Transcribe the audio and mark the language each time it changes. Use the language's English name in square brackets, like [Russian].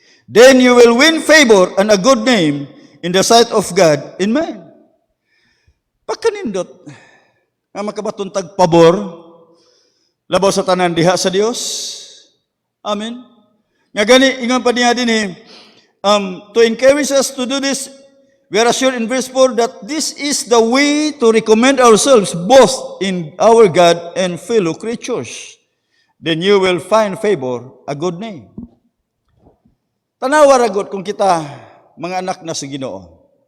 [English] Then you will win favor and a good name in the sight of God in man. [Cebuano] Pagkanindot nga makabaton tag pabor labaw sa tanan diha sa Dios. Amen. Nga gani ingon pa niya dinhi, [English] to encourage us to do this, we are assured in verse 4 that this is the way to recommend ourselves both in our God and fellow creatures. Then you will find favor, a good name. [Cebuano] Tanawa ragot kung kita mga anak na sa Ginoo.